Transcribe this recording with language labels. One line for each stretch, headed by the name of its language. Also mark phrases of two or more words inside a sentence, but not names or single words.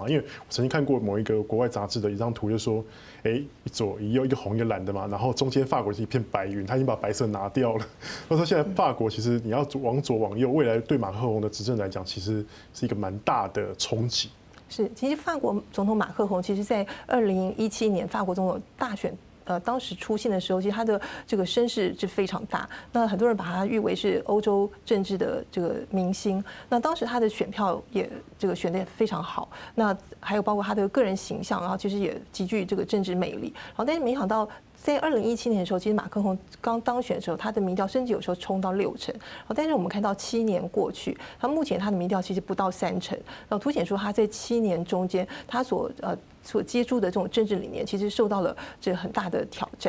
Chinese: 因為我曾經看過某一個國外雜誌的一張圖，就說，一左一右，一個紅一個藍的嘛，然後中間法國是一片白雲，他已經把白色拿掉了。他說現在法國其實你要往左往右，未來對馬克宏的執政來講，其實是一個蠻大的衝擊。是，其實法國總統馬克宏，其實在2017年法國總統大選，當時出現的時候，其實他的這個聲勢是非常大。那很多人把他譽為是歐洲政治的這個明星。那當時他的選票也這個選得也非常好。那還有包括他的個人形象，然後其實也極具這個政治魅力。然後但是沒想到在2017年的时候，其实马克宏刚当选的时候，他的民调甚至有时候冲到60%，但是我们看到7年过去，目前他的民调其实不到30%，凸显出他在7年中间他所接触的这种政治理念，其实受到了这很大的挑战。